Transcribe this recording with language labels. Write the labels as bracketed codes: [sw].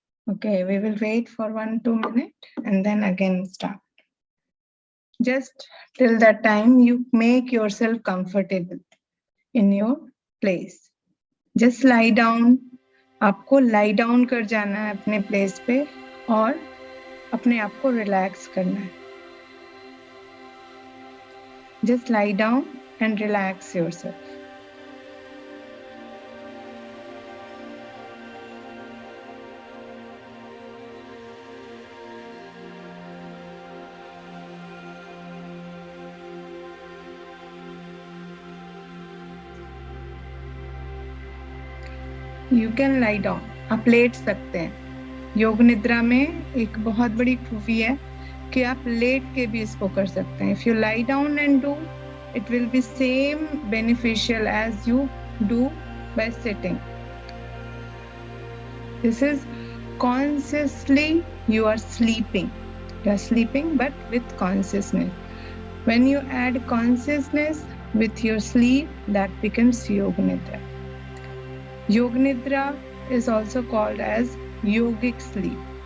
[en] Okay, we will wait for 1-2 minutes and then again start. Just till that time you make yourself comfortable in your place. Just lie down. [hi] आपको lie down कर जाना है अपने place पे और अपने आप को relax करना है. [en] Just lie down and relax yourself. You can lie down. [hi] आप लेट सकते हैं. योग निद्रा में एक बहुत बड़ी खूबी है कि आप लेट के भी इसको कर सकते हैं. [en] If you lie down and do, it will be same beneficial as you do by sitting. This is consciously you are sleeping. You are sleeping but with consciousness. When you add consciousness with your sleep, that becomes Yoga Nidra. Yoga Nidra is also called as yogic sleep.